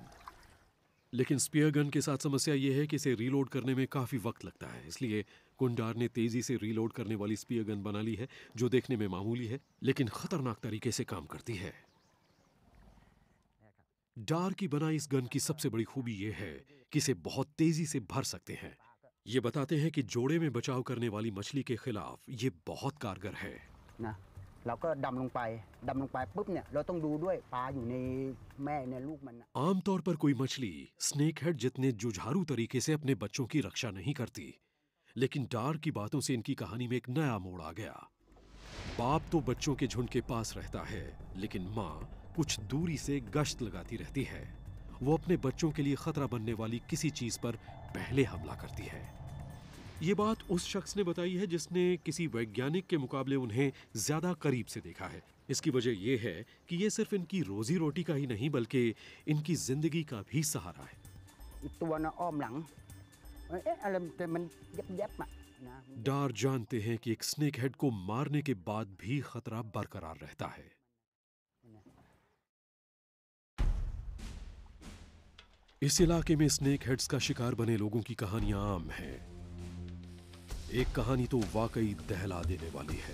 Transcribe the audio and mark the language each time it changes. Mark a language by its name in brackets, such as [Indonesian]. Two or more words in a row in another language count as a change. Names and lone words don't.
[Hindi] लेकिन [English] spear gun [Hindi] के साथ समस्या यह है कि इसे रीलोड करने में काफी वक्त लगता है, इसलिए कुंडार ने तेजी से रीलोड करने वाली [English] spear gun [Hindi] बना ली है, जो देखने में मामूली है लेकिन खतरनाक तरीके से काम करती है। डार की बनाई इस गन की सबसे बड़ी खूबी यह है कि इसे बहुत तेजी से भर सकते हैं। ये बताते हैं कि जोड़े में बचाव करने वाली मछली के खिलाफ ये बहुत कारगर है। [Thai] เราก็ดำลงไปปุ๊บเนี่ยเราต้องดูด้วยปลาอยู่ในแม่เนี่ยลูกมัน [Hindi] आमतौर पर कोई मछली [English] snake head [Hindi] जितने जुझारू तरीके से अपने बच्चों की रक्षा नहीं करती, लेकिन डार की बातों से इनकी कहानी में एक नया मोड़ आ गया। बाप तो बच्चों के झुंड के पास रहता है, लेकिन माँ कुछ दूरी से गश्त लगाती रहती है। वो अपने बच्चों के लिए खतरा बनने वाली किसी चीज पर पहले हमला करती है। ये बात उस शख्स ने बताई है जिसने किसी वैज्ञानिक के मुकाबले उन्हें ज्यादा करीब से देखा है। इसकी वजह यह है कि ये सिर्फ इनकी रोजी रोटी का ही नहीं बल्कि इनकी जिंदगी का भी सहारा है। [Thai] อีกตัวนะอ้อมหลังอะไรมันแยบๆอ่ะนะ [Hindi] डार जानते हैं कि एक [English] snake head [Hindi] को मारने के बाद भी खतरा बरकरार रहता है। इस इलाके में [English] snake heads [Hindi] का शिकार बने लोगों की कहानियां आम हैं। एक कहानी तो वाकई दहला देने वाली है।